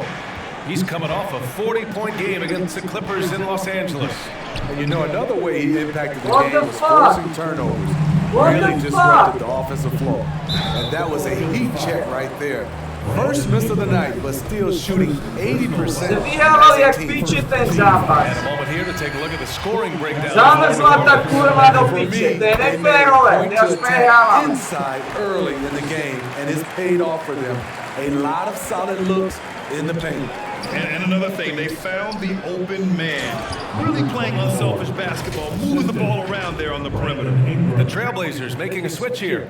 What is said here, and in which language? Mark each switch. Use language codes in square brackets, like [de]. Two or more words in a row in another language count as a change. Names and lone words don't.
[en] He's coming off a 40-point game against the Clippers in Los Angeles. And you know, another way he impacted the game was forcing turnovers. Really disrupted the offensive floor. And that was a heat check right there. First miss of the night, but still shooting 80%. [cs] Zabijali jak piče ten zápas. [en] And a moment here to take a look at the scoring breakdown. [cs] Zamrzla ta kurva do piče, to je neférové, já spěchávám. [en] Inside early in the game, and it's paid off for them. A lot of solid looks in the paint. And another thing, they found the open man. Really playing unselfish basketball, moving the ball around there on the perimeter. The Trailblazers making a switch here.